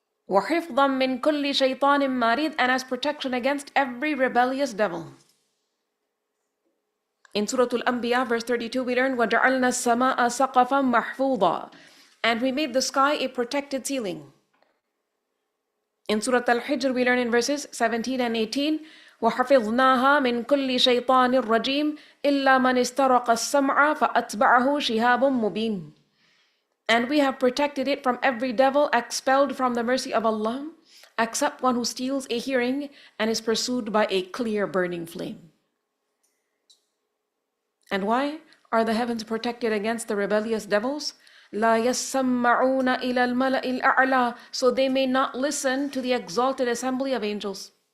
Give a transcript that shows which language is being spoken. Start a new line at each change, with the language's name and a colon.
Arabic: وَحِفْظًا مِّن كُلِّ شَيْطَانٍ مَارِدٍ,
English: and as protection against every rebellious devil. In Surah Al-Anbiya, verse 32, we learn,
Arabic: وَجَعَلْنَا السَّمَاءَ سَقَفًا مَحْفُوظًا,
English: and we made the sky a protected ceiling. In Surah Al-Hijr, we learn in verses 17 and 18,
Arabic: وَحَفِظْنَاهَا مِن كُلِّ شَيْطَانٍ رَجِيمٍ إِلَّا مَنِ اسْتَرَقَ السَّمْعَ فَأَتْبَعَهُ شِهَابٌ مُبِينٌ.
English: And we have protected it from every devil expelled from the mercy of Allah, except one who steals a hearing and is pursued by a clear burning flame. And why are the heavens protected against the rebellious devils?
Arabic: لَا يَسَّمَّعُونَ إِلَى الْمَلَإِ الْأَعْلَى,
English: so they may not listen to the exalted assembly of angels.